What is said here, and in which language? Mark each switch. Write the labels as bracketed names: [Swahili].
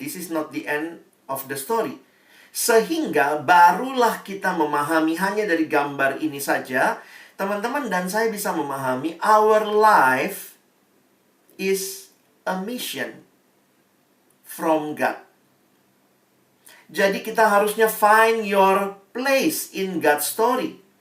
[English] This is not the end of the story. [Indonesian] Sehingga barulah kita memahami hanya dari gambar ini saja, teman-teman dan saya bisa memahami our life is a mission from God. Jadi kita harusnya find your place in God's story.